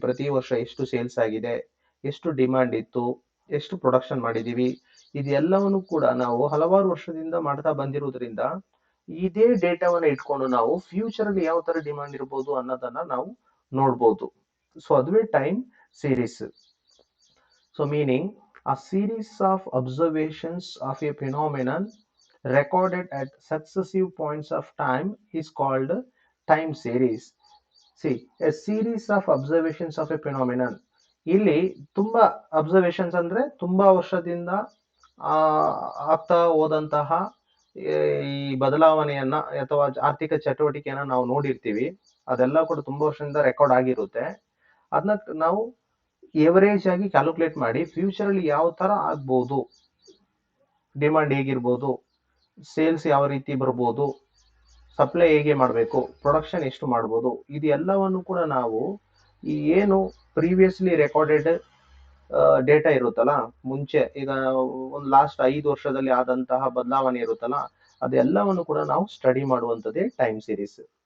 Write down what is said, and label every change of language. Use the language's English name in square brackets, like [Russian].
[Kannada] ಪ್ರತಿ ವರ್ಷ ಎಷ್ಟು ಸೇಲ್ಸ್ ಆಗಿದೆ, ಎಷ್ಟು ಡಿಮಾಂಡ್ ಇತ್ತು, ಎಷ್ಟು ಪ್ರೊಡಕ್ಷನ್ ಮಾಡಿದೀವಿ, ಇದೆಲ್ಲವನ್ನು ಕೂಡ ನಾವು ಹಲವಾರು ವರ್ಷದಿಂದ ಮಾಡ್ತಾ ಬಂದಿರೋದ್ರಿಂದ ಇದೇ ಡೇಟಾವನ್ನ ಇಟ್ಕೊಂಡು ನಾವು ಫ್ಯೂಚರ್ ಅಲ್ಲಿ ಯಾವ ತರ ಡಿಮಾಂಡ್ ಇರ್ಬೋದು ಅನ್ನೋದನ್ನ ನಾವು ನೋಡ್ಬೋದು. ಸೊ ಅದುವೇ time series. [English] So meaning a series of observations of a phenomenon recorded at successive points of time is called time series. See, a series of observations of a phenomenon. [Kannada] ಇಲ್ಲಿ ತುಂಬಾ observations ಅಂದ್ರೆ ತುಂಬಾ ವರ್ಷದಿಂದ ಆ ಆಗ್ತಾ ಹೋದಂತಹ ಈ ಬದಲಾವಣೆಯನ್ನ ಅಥವಾ ಆರ್ಥಿಕ ಚಟುವಟಿಕೆಯನ್ನ ನಾವು ನೋಡಿರ್ತೀವಿ. ಅದೆಲ್ಲ ಕೂಡ ತುಂಬಾ ವರ್ಷದಿಂದ ರೆಕಾರ್ಡ್ ಆಗಿರುತ್ತೆ. ಅದನ್ನ ನಾವು ಎವರೇಜ್ ಆಗಿ ಕ್ಯಾಲ್ಕುಲೇಟ್ ಮಾಡಿ ಫ್ಯೂಚರ್ ಅಲ್ಲಿ ಯಾವ ತರ ಆಗ್ಬೋದು, ಡಿಮಾಂಡ್ ಹೇಗಿರ್ಬೋದು, ಸೇಲ್ಸ್ ಯಾವ ರೀತಿ ಬರ್ಬೋದು, ಸಪ್ಲೈ ಹೇಗೆ ಮಾಡಬೇಕು, ಪ್ರೊಡಕ್ಷನ್ ಎಷ್ಟು ಮಾಡ್ಬೋದು, ಇದೆಲ್ಲವನ್ನು ಕೂಡ ನಾವು ಈ ಏನು ಪ್ರೀವಿಯಸ್ಲಿ ರೆಕಾರ್ಡೆಡ್ ಡೇಟಾ ಇರುತ್ತಲ್ಲ, ಮುಂಚೆ ಈಗ ಒಂದು ಲಾಸ್ಟ್ 5 ವರ್ಷದಲ್ಲಿ ಆದಂತಹ ಬದಲಾವಣೆ ಇರುತ್ತಲ್ಲ, ಅದೆಲ್ಲವನ್ನು ಕೂಡ ನಾವು ಸ್ಟಡಿ ಮಾಡುವಂಥದ್ದೇ ಟೈಮ್ ಸೀರೀಸ್.